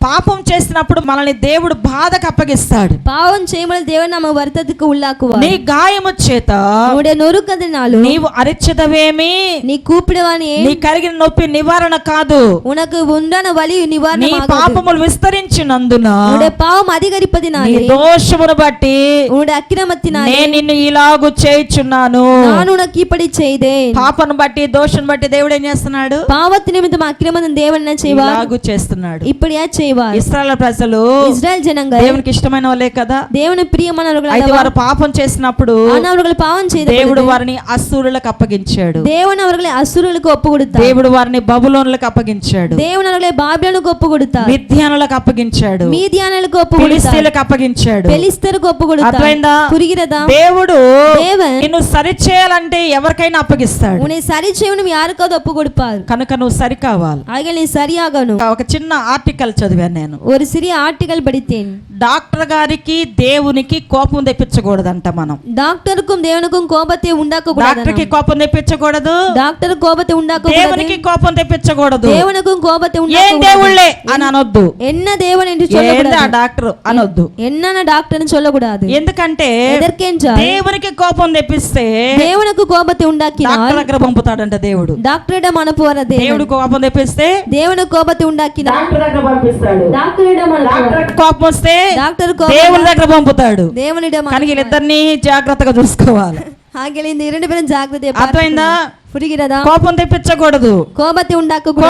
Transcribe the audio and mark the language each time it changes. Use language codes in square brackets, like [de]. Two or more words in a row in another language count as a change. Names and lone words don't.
[te] పాపం చేసినప్పుడు మనల్ని దేవుడు బాధకు అప్పగిస్తాడు. [ta] பாவம் செய்யும்போது தேவன் நம்ம வருத்தத்துக்கு உள்ளாக்குவார். [te] నీ గాయము చేత [ta] உன்னுடைய நொறுக்கத்தினாலும் [te] నీవు అరిచెదవేమి, [ta] நீ கூப்பிடுவானே [te] నీ కలిగిన నొప్పి నివారణ కాదు, [ta] உனக்கு உண்டான வலி [te] నీ [ta] நிவாரணமாகாது. [te] పాపములు విస్తరించినందున [ta] உன்னுடைய பாவம் [te] నీ [ta] அதிகரிப்பதினாலே [te] దోషమును బట్టి [ta] உன்னுடைய అక్రమத்தினாலே [te] నేను నిన్ను ఇలాగు చేయుచున్నాను. [ta] நான் உனக்கு இப்படி செய்தேன். [te] పాపను బట్టి దోషం బట్టి దేవుడు ఏం చేస్తున్నాడు? [ta] பாவத்து நிமித்தம் அக்கிரமம் தேவன் என்ன செய்வார்? [te] ఇలాగు చేస్తున్నాడు. [ta] இப்படியா செய்வார். [te] ఇశ్రాయేలు ప్రజలు [ta] இஸ்ரவேல் ஜனங்கள் [te] దేవునికి ఇష్టమైన వాళ్ళే కదా. [ta] தேவனுக்கு பிரியமானவர்கள் [te] అయితే [ta] அல்லவா? [te] వారు పాపం చేసినప్పుడు [ta] ஆனா அவர்கள் பாவம் செய்த [te] దేవుడు వారిని అసూరులకు అప్పగించాడు. [ta] தேவன் அவர்களை அசுரர்களுக்கு ஒப்பு கொடுத்தார். [te] దేవుడు వారిని బబులోనులకు అప్పగించాడు. [ta] தேவன் அவர்களை பாபிலோனுக்கு ஒப்பு கொடுத்தார். [te] మిద్యానులకు అప్పగించాడు. [ta] மீதியானர்களுக்கு ஒப்பு கொடுத்தார். [te] ఫిలిస్తీయులకు అప్పగించాడు. [ta] பெலிஸ்தருக்கு ஒப்பு கொடுத்தார். [te] అర్థమైందా? [ta] புரிகிறதா? [te] దేవుడు [ta] தேவன் [te] నిన్ను సరిచేయాలంటే ఎవరికైనా అప్పగిస్తాడు. [ta] உன்னை சரி செய்யணும் யாருக்காவது ஒப்பு கொடுப்பார். [te] కనుక నువ్వు సరి కావాలి. [ta] ஆகையால் நீ சரியாகணும். [te] ఒక చిన్న ఆర్టికల్ చదివాను నేను. [ta] ஒரு சிறிய ஆர்டிகல் படித்தேன். [te] డాక్టర్ గారికి దేవునికి కోపం తెప్పించకూడదంట మనం. [ta] டாக்டருக்கும் தேவனுக்கும் கோபத்தை உண்டாக்க கூடாது. [te] డాక్టర్ కి కోపం తెప్పించకూడదు, [ta] டாக்டர் கோபத்தை உண்டாக்க கூடாது. [te] దేవునికి కోపం తెప్పించకూడదు. [ta] தேவனுக்கும் கோபத்தை [te] ఏం [ta] உண்டாக்க [te] దేవుళ్ళే అని అనొద్దు. [ta] என்ன தேவன் என்று [te] ఏంది ఆ [ta] சொல்லக்கூடாது. [te] డాక్టర్ అనొద్దు. [ta] என்னன்னா டாக்டர்னு சொல்லக்கூடாது. [te] ఎందుకంటే [ta] எதற்கென்றால் [te] దేవునికి కోపం తెప్పిస్తే [ta] தேவனுக்கு கோபத்தை உண்டாக்கினால் [te] డాక్టర్ దగ్గర పంపుతాడంట దేవుడు. [ta] டாக்டரிடம் அனுப்புவார் தேவன். [te] దేవుడు కోపం తెప్పిస్తే [ta] தேவனுக்கு கோபத்தை உண்டாக்கினால் [te] డాక్టర్ దగ్గర పంపిస్తాడు. [ta] டாக்டரிடம் அனுப்புவார். [te] కోపం వస్తే [ta] டாக்டர் [te] దేవుని దగ్గర పంపుతాడు. [ta] தேவனிடம் [te] కానీ వీళ్ళిద్దరిని జాగ్రత్తగా చూసుకోవాలి. [ta] ஆகிய இந்த இரண்டு பேரும் ஜாக்கிரதையா [te] అర్థమైందా? [ta] புரிகிறதா? [te] కోపం తెప్పించకూడదు. [ta] கோபத்தை உண்டாக்க